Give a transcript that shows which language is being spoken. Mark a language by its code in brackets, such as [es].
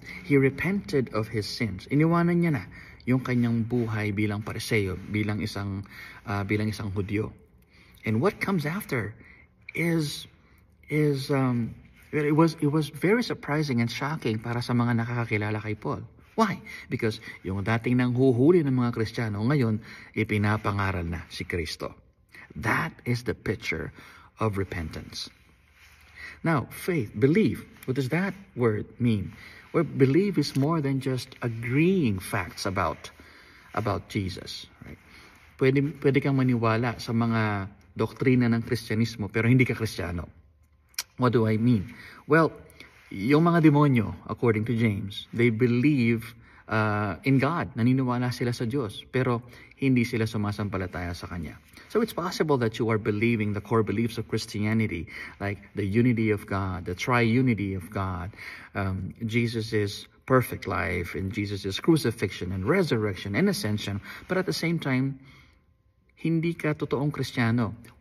[en] He repented of his sins. [tl] Iniwanan niya na yung kanyang buhay bilang Pariseo, bilang isang Hudyo. [en] And what comes after is it was very surprising and shocking [tl] para sa mga nakakakilala kay Paul. [en] Why? Because [tl] yung dating nang huhuli ng mga Kristiyano, ngayon ipinapangaral na si Kristo. [en] That is the picture of repentance. Now, faith, believe. What does that word mean? Well, believe is more than just agreeing facts about Jesus. Right? [tl] Pwede kang maniwala sa mga doktrina ng Kristyanismo pero hindi ka Kristiyano. [en] What do I mean? Well, [tl] yung mga demonyo, [en] according to James, they believe in God. [tl] Naniniwala sila sa Diyos, pero hindi sila sumasampalataya sa Kanya. [en] So it's possible that you are believing the core beliefs of Christianity, like the unity of God, the triunity of God, Jesus' perfect life, and Jesus' crucifixion and resurrection and ascension, but at the same time, [tl] hindi ka totoong Kristiyano.